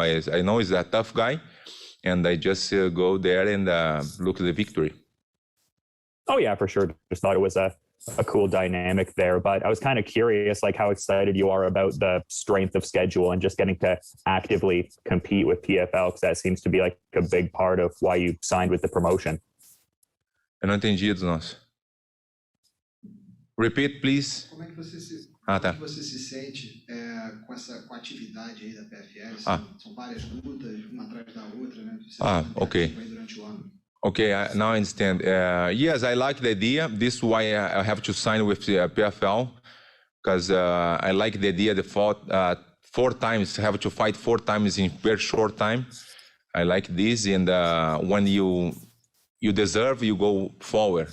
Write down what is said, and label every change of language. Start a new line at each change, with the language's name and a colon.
English: I know he's a tough guy, and I just go there and look at the victory. Oh yeah, for sure. Just thought it was a cool dynamic there. But I was kind of curious, like how excited you are about the strength of schedule and just getting to actively compete with PFL, because that seems to be like a big part of why you signed with the promotion.
Portuguese: Eu não entendi dos nossos.
English: Repeat, please.
Portuguese: Como é que você se, tá. como é que você se sente com a atividade aí da PFL? São várias lutas, uma atrás da outra, né? Você
English: okay.
Portuguese: Aí durante o ano.
English: Okay, now I understand. Yes, I like the idea. This is why I have to sign with PFL, because I like the idea. The fought 4 times, have to fight 4 times in very short time. I like this, and when you deserve, you go forward.